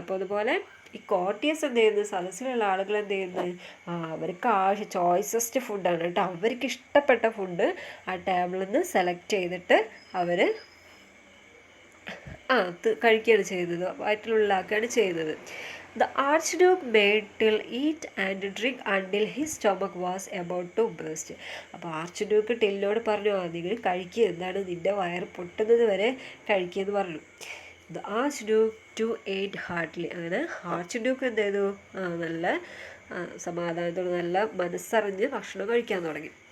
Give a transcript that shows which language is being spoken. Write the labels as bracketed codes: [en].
[ml] അപ്പോൾ അതുപോലെ ഈ കോർട്ടിയേഴ്സ് എന്ത് ചെയ്യുന്നത്, സദസ്സിലുള്ള ആളുകൾ എന്ത് ചെയ്യുന്നത്, അവർക്ക് ചോയ്സസ്റ്റ് ഫുഡാണ് കേട്ടോ, അവർക്ക് ഇഷ്ടപ്പെട്ട ഫുഡ് ആ ടേബിളിൽ നിന്ന് സെലക്ട് ചെയ്തിട്ട് അവർ കഴിക്കുകയാണ് ചെയ്തത്, വയറ്റിലുള്ളാക്കുകയാണ് ചെയ്തത്. [en] The Archduke made till eat and drink until his stomach was about to burst. [ml] അപ്പോൾ ആർച്ച്ഡ്യൂക്ക് ടില്ലിനോട് പറഞ്ഞു, നിങ്ങൾ കഴിക്കുക, എന്താണ് നിൻ്റെ വയറ് പൊട്ടുന്നത് വരെ കഴിക്കുകയെന്ന് പറഞ്ഞു. [en] The archduke too ate heartily. [ml] അങ്ങനെ ആർച്ച്ഡ്യൂക്ക് എന്ത് ചെയ്തു, നല്ല സമാധാനത്തോടെ നല്ല മനസ്സറിഞ്ഞ് ഭക്ഷണം കഴിക്കാൻ തുടങ്ങി.